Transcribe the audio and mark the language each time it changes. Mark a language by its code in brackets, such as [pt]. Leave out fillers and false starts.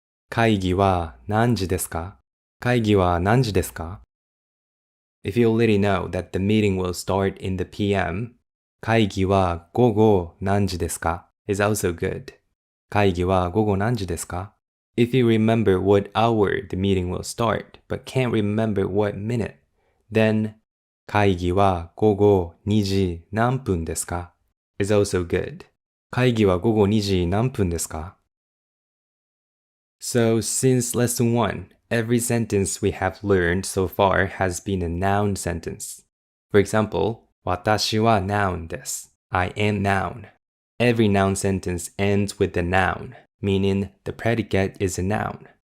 [ja] 会議は何時ですか?会議は何時ですか? [en] If you already know that the meeting will start in the PM, [ja] 会議は午後何時ですか [en] is also good. [ja] 会議は午後何時ですか? [en] If you remember what hour the meeting will start, but can't remember what minute, then [ja] 会議は午後2時何分ですか [en] is also good. [ja] 会議は午後2時何分ですか? [en] So, since lesson 1, every sentence we have learned so far has been a noun sentence. For example, 私は noun です。 I am noun. Every noun sentence ends with a noun, meaning the predicate is a noun.